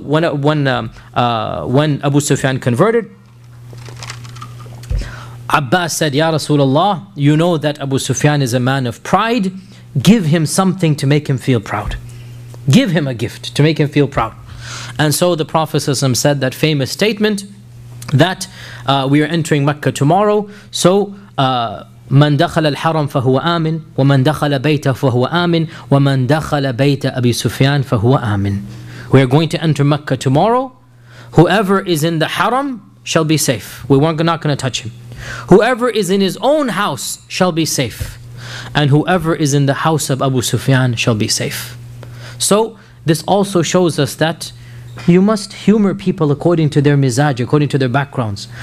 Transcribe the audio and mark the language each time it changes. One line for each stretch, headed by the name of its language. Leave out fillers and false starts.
English: So when Abu Sufyan converted, Abbas said, Ya Rasulullah, you know that Abu Sufyan is a man of pride. Give him something to make him feel proud. Give him a gift to make him feel proud. And so the Prophet ﷺ said that famous statement that we are entering Mecca tomorrow. So
Arabic: من دخل الحرم فهو آمن ومن دخل بيته فهو آمن ومن دخل بيت أبي سفيان فهو آمن.
English: We are going to enter Mecca tomorrow. Whoever is in the haram shall be safe. We're not going to touch him. Whoever is in his own house shall be safe. And whoever is in the house of Abu Sufyan shall be safe. So this also shows us that you must humor people according to their mizaj, according to their backgrounds.